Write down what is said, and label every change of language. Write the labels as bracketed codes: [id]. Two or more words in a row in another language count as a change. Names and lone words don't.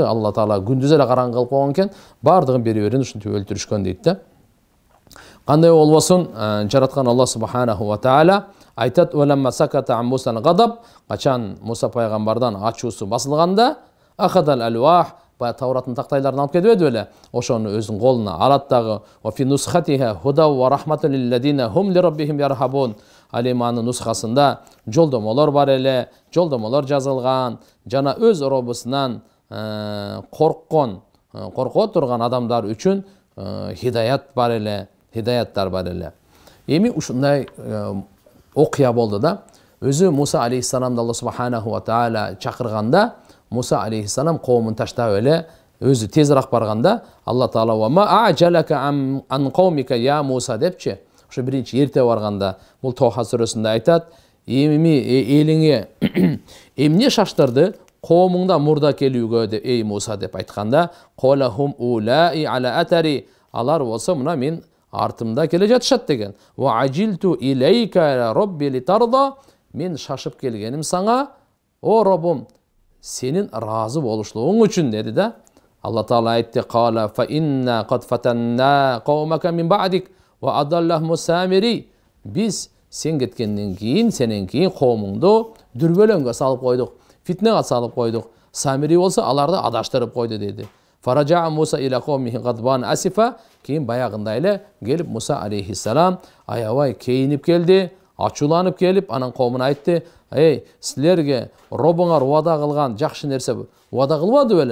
[ky] Алла Таала күндүз эле караңгы кылып койгон экен, бардыгын бири-бирин ушинтип өлтүрүшкөн дейт да. Кандай болбосун, жараткан Алла [ar] سبحانه وتعالى [ky] айтат: [ar] "ولما سكت عن موسى الغضب", [ky] качан Муса пайгамбардан ачуусу басылганда, [ar] أخذ الألواح, [ky] бая Тавраттын тактайларын алып кетип беле, ошону өзүнүн колуна алат дагы. [ar] وفي نسختها هدى ورحمة للذين هم لربهم يرهبون. [ky] Алиманын нусхасында жолдомолор бар эле, жолдомолор жазылган, жана өз Роббусунан корко турган адамдар үчүн хидаят бар эле. Hidayatlar бар эле. Эми ушундай окуя болду да. Өзү Муса алейхиссаламды Алла [ar] سبحانه وتعالى [ky] чакырганда, Муса алейхиссалам коомун таштап эле өзү тезирээк барганда, [ar] الله تعالى وما أعجلك عن قومك يا موسى депчи. [ky] Ошо биринчи эрте барганда, бул Тоха сүрөсүндө айтат: "Эми элиңе эмне шаштырды коомуңда мурда келүүгө деп эй Муса" деп айтканда, [ar] "قال هم أولاء على أثري", [ky] алар болсо мына мен артымда келе жатышат деген. [ar] وعجلت إليك رب لترضى, [ky] мен шашып келгеним саңа, о Роббум, сенин разы болушлугуң үчүн деди да. [ar] Алла Таала айтты: "قال فإنا قد فتنا قومك من بعدك وأضلهم السامري." [ky] Биз Сен кеткенден кейін, сенен кейін коомуңду дүрбөлөңгө салып койдук, фитнеге салып койдук. Самири болсо аларды адаштырып койду деди. [ar] فرجع موسى إلى قومه غضبان أسفا. [ky] Кейін баягында эле келип Муса алейхиссалам аябай кейинип келди, ачууланып келип анан коомуна айтты: "Эй, силерге Робуңар уада кылган жакшы нерсе уада кылбады беле?"